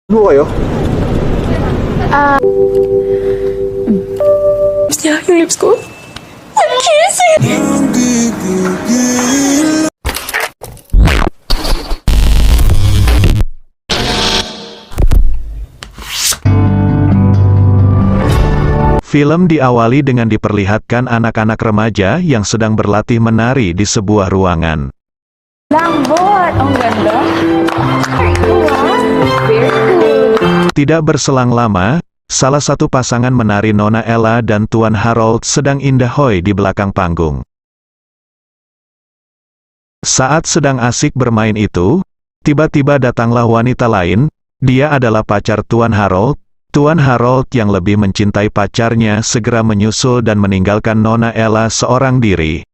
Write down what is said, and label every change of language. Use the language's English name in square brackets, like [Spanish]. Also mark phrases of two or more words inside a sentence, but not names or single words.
[Filipino] Ano kayo? Gusto niya yung lips ko? [English] I'm kissing! [Indonesian] Film diawali dengan diperlihatkan anak-anak remaja yang sedang berlatih menari di sebuah ruangan. [Filipino] Lambot! Ang ganda! [English] Very cool! [Indonesian] Tidak berselang lama, salah satu pasangan menari Nona Ella dan Tuan Harold sedang indahoy di belakang panggung. Saat sedang asik bermain itu, tiba-tiba datanglah wanita lain. Dia adalah pacar Tuan Harold. Tuan Harold yang lebih mencintai pacarnya segera menyusul dan meninggalkan Nona Ella seorang diri.